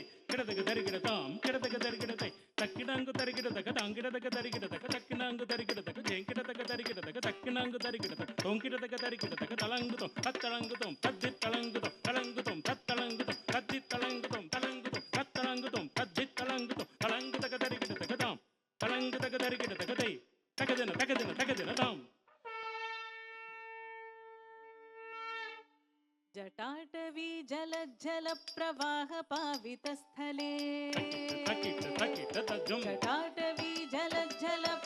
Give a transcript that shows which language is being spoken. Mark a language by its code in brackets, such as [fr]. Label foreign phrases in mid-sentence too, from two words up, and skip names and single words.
[sa] கிடதுக்கு தருகிடத்தாம் கிடதுக்கு தருகிடத்தை தக்கிடாங்கு தருகிடத்தக்க தாங்கிடதக்க தருகிடத்தக்க தக்கினாங்கு தருகிடத்தக்க ஜெங்கிடத்தக்க தருகிடத்தக்க தக்கினாங்கு தருகிடத்தக்க தொங்கிடத்தக்க தருகிடத்தக்க தலங்குதோம் தத்தளங்குதோம் தத்தி தளங்குதோம் தளங்குதோம் தத்தளங்குதோம் தத்தி தளங்குதோம் தளங்குதோம் தத்தளங்குதோம் தத்தி தளங்குதோம் தளங்குதக்க தருகிடத்தக்க தாம் தளங்குதக்க தருகிடத்தக்க தை தகதின தகதின தகதின தாம் जटाटवी जलज्जलप्रवाहपावितस्थले तकिट तकिट तकिट तज्जम जटाटवी जलज्जल